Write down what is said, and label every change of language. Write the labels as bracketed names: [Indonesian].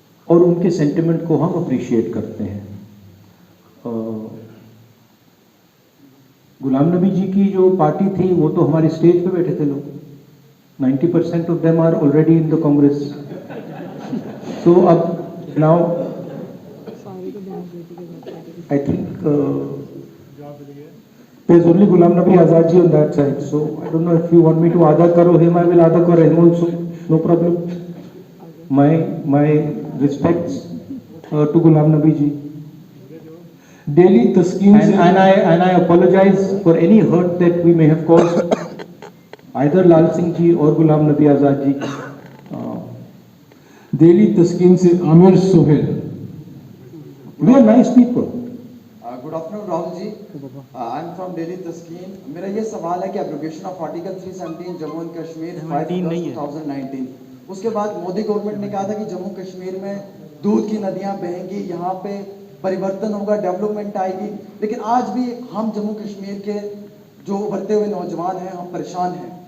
[Hindi] और उनके सेंटिमेंट को हम अप्रिशिएट करते हैं। गुलाम नबी जी की जो पार्टी थी वो तो हमारी स्टेज पे बैठे थे लोग, [English] 90% of them are already in the Congress. [Hindi] तो अब [English] now I think there's only Ghulam Nabi Azad ji on that side, so I don't know if you want me to [Hindi] Ada Karo [English] him, I will Ada Karo him also, no problem. My respects to Ghulam Nabi ji. [Hindi] Daily तस्कीन से [English] And I apologize for any hurt that we may have caused either Lal Singh ji or Ghulam Nabi Azad ji. [Hindi] Daily तस्कीन से Aamir Sohail. [English] We are nice people. Good afternoon Rahul ji, I am from Delhi Taskeen. [Hindi] मेरा ये सवाल है कि [English] abrogation of article [Hindi] 317 Jammu and Kashmir 5/2019, उसके बाद Modi government ने कहा था कि जम्मू कश्मीर में दूध की नदियां बहेंगी, यहाँ पे परिवर्तन होगा, डेवलपमेंट आएगी, लेकिन आज भी हम जम्मू कश्मीर के जो उभरते हुए नौजवान हैं हम परेशान हैं।